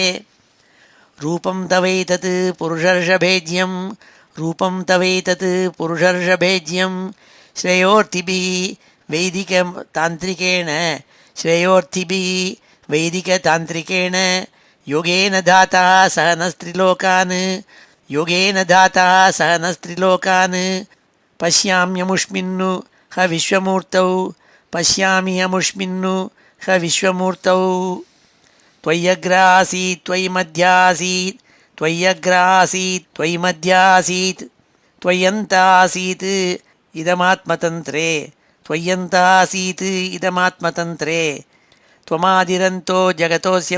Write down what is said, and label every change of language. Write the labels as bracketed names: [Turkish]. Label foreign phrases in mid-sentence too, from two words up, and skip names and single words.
[Sanskrit] रूपं तवैतत् पुरुषर्षभेज्यं रूपं तवैतत् पुरुषर्षभेज्यं श्रेयोर्थिभिः वैदिकतान्त्रिकेण श्रेयोर्थिभिः वैदिकतान्त्रिकेण योगेन धाता सहनस्त्रिलोकान् योगेन धाता सहनस्त्रिलोकान् पश्याम्यमुष्मिन्नु ह विश्वमूर्तौ पश्याम्यमुष्मिन्नु ह विश्वमूर्तौ. त्वय्यग्रासीत् त्वयि मध्यासीत् त्वय्यग्रासीत् त्वयि मध्यासीत् त्वय्यन्तासीत् इदमात्मतन्त्रे त्वय्यन्तासीत् इदमात्मतन्त्रे त्वमादिरन्तो जगतोऽस्य